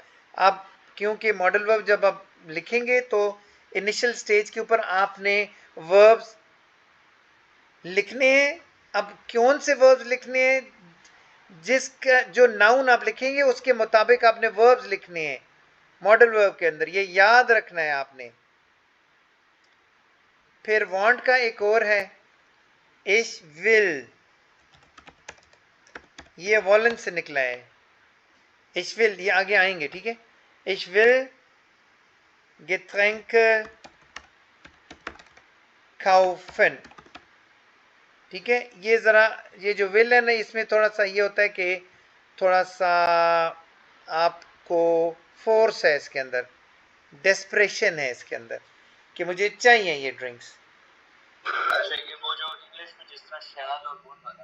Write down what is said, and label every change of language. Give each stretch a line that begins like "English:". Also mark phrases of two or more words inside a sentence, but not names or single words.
Hindi: अब क्योंकि
English: model verb
Hindi: जब आप लिखेंगे तो
English: initial stage
Hindi: के ऊपर आपने वर्ब्स लिखने हैं। अब कौन से वर्ब्स लिखने हैं, जिसका जो नाउन आप लिखेंगे उसके मुताबिक आपने वर्ब्स लिखने हैं
English: model verb
Hindi: के अंदर, ये याद रखना है आपने। फिर वांट का एक और है
German: ich will,
Hindi: ये वॉलन से निकला है।
German: ich will
Hindi: ये आगे आएंगे, ठीक है।
German: ich will Getränke kaufen,
Hindi: ठीक है। ये ज़रा ये जो विल है ना इसमें थोड़ा सा ये होता है कि थोड़ा सा आपको फोर्स है इसके अंदर, डेस्परेशन है इसके अंदर कि मुझे चाहिए ये ड्रिंक्स। अच्छा ये वो जो इंग्लिश में जिस तरह शैल और वुड वाला